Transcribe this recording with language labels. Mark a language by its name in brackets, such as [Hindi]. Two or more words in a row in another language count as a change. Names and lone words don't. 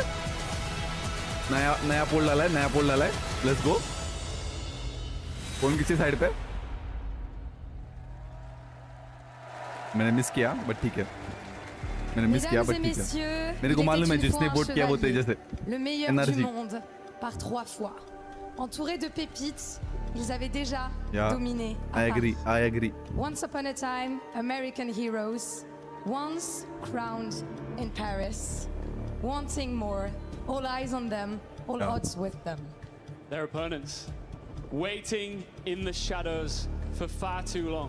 [Hindi] नया पोल डाला है. [English] let's go. [Hindi] कौन किसी साइड पे? मैंने मिस किया बट ठीक है. मेरे को मालूम है जिसने वोट किया वो तेजस है. [French] Le meilleur du monde par 3 fois. Entourés de pépites, ils avaient déjà dominé. [English] I agree. Once upon a time, American heroes, once crowned in Paris, wanting more, all eyes on them, all odds with them. Their opponents waiting in the shadows for far too long.